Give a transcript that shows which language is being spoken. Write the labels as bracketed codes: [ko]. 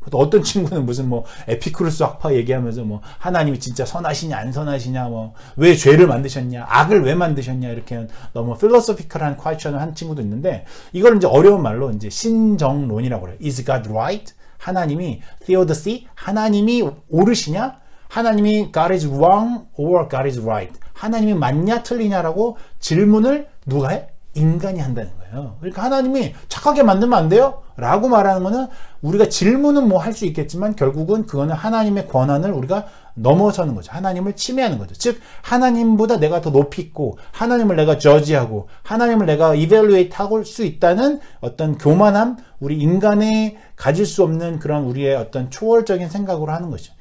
[ko] 또 어떤 친구는 무슨 뭐 에피쿠르스 학파 얘기하면서 뭐 하나님이 진짜 선하시냐 안 선하시냐 뭐 왜 죄를 만드셨냐 악을 왜 만드셨냐 이렇게 너무 필로소피컬한 퀘스천을 한 친구도 있는데 이걸 이제 어려운 말로 이제 신정론이라고 그래요. [en] Is God right? [ko] 하나님이 theodicy 하나님이 옳으시냐? 하나님이 [en] God is wrong or God is right. [ko] 하나님이 맞냐 틀리냐라고 질문을 누가 해? 인간이 한다는 거예요. 그러니까 하나님이 착하게 만들면 안 돼요? 라고 말하는 거는 우리가 질문은 뭐 할 수 있겠지만 결국은 그거는 하나님의 권한을 우리가 넘어서는 거죠. 하나님을 침해하는 거죠. 즉 하나님보다 내가 더 높이 있고 하나님을 내가 저지하고 하나님을 내가 evaluate 할 수 있다는 어떤 교만함, 우리 인간의 가질 수 없는 그런 우리의 어떤 초월적인 생각으로 하는 거죠.